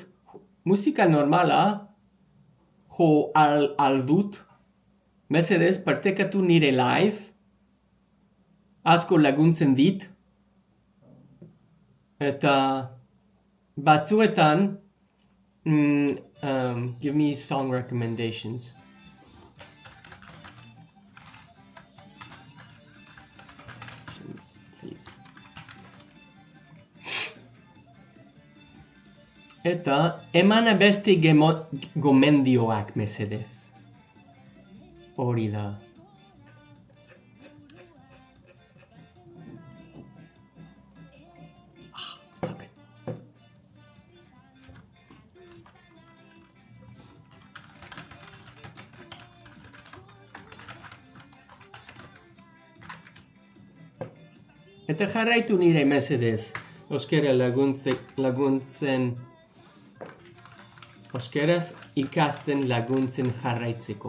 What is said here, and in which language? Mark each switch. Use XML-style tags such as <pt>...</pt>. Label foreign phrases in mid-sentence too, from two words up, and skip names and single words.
<eu>Musika normala jo aldut. Mesedez, partekatu nire live. Asko laguntzen dit. Eta batzuetan</eu> <en>give me song recommendations. Please.</en> <eu>Eta emana beste gomendioak mesedez. Hori da.</eu> <en>Stop it.</en> <eu>Eta jarraitu nire mesedez. Euskara laguntzen Euskaraz ikasten laguntzen jarraitzeko.</eu>